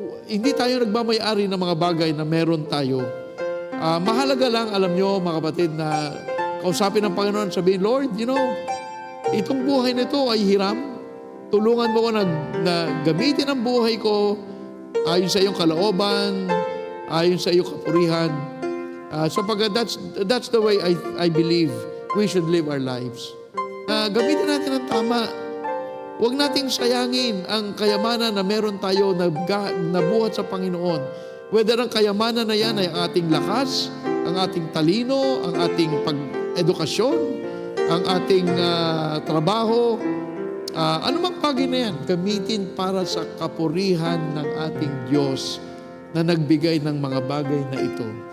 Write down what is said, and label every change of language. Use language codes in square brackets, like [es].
[tl] Hindi tayo nagmamayari ng mga bagay na meron tayo. Mahalaga lang, alam nyo mga kapatid, na kausapin ng Panginoon, sabihin, Lord, itong buhay na ito ay hiram. Tulungan mo ko na gamitin ang buhay ko ayon sa iyong kalooban, ayon sa iyong kapurihan. [en] Sapagkat that's the way I believe we should live our lives. [tl] Gamitin natin ang tama. Huwag nating sayangin ang kayamanan na meron tayo na buhat sa Panginoon. Whether ang kayamanan na yan ay ang ating lakas, ang ating talino, ang ating pag-edukasyon, ang ating trabaho, anumang bagay na yan, gamitin para sa kapurihan ng ating Diyos na nagbigay ng mga bagay na ito.